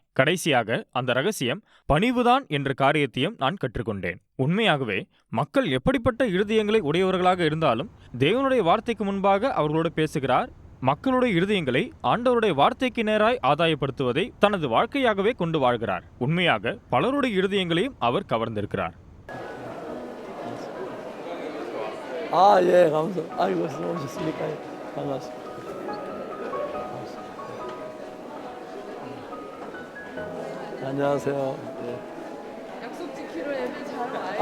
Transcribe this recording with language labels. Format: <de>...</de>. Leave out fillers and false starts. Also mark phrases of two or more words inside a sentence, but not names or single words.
<ta>கடைசியாக அந்த ரகசியம் பணிவுதான் என்ற காரியத்தையும் நான் கற்றுக்கொண்டேன். உண்மையாகவே மக்கள் எப்படிப்பட்ட இருதயங்களை உடையவர்களாக இருந்தாலும் தேவனுடைய வார்த்தைக்கு முன்பாக அவர்களோடு பேசுகிறார். மக்களுடைய இருதயங்களை ஆண்டவருடைய வார்த்தைக்கு நேராய் ஆதாயப்படுத்துவதை தனது வாழ்க்கையாகவே கொண்டு வாழ்கிறார். உண்மையாக பலருடைய இருதயங்களையும் அவர் கவர்ந்திருக்கிறார்.</ta> <ko>예, 감사. 아이고, 오셨습니까? 반갑습니다. 안녕하세요. 예. 약속 지키러 애들 잘 와요.</ko>